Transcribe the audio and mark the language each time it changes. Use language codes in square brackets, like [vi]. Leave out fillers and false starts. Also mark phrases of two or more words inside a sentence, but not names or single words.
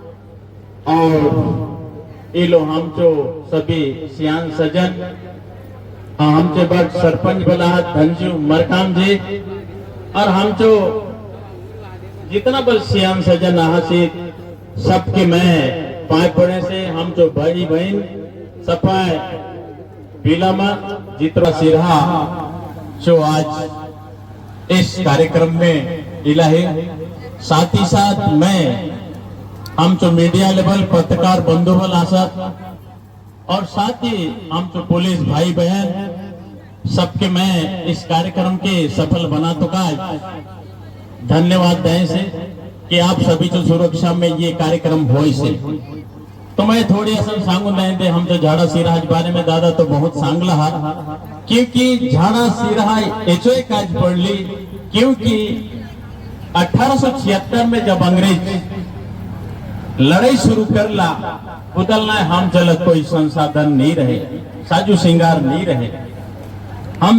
[hlb] और इलो हमचो सभी सियान सजन हमचे बड़ सरपंच बला धनजू मरकाम जी और हमचो जितना बल सियान सजन हासिल सबके मैं पाए पड़े से हमचो भाई बहन सफाए बिलामा जितना सिरहा जो आज इस कार्यक्रम में इलाही, साथ ही साथ मैं हम जो मीडिया लेवल पत्रकार बंधुबल आसत और साथ ही हम जो पुलिस भाई बहन सबके मैं इस कार्यक्रम के सफल बना तो का धन्यवाद दें से कि आप सभी जो सुरक्षा में ये कार्यक्रम हो से। तो मैं थोड़ी असल सांगू नहीं दे हम जो झाड़ा सिरहा बारे में दादा तो बहुत सांगला हा, क्योंकि झाड़ा सिरहा एचो काज पढ़ ली, क्योंकि 1876 में जब अंग्रेज लड़ाई शुरू कर ला उतलना हम चलत कोई संसाधन नहीं रहे, साजू श्रृंगार नहीं रहे, हम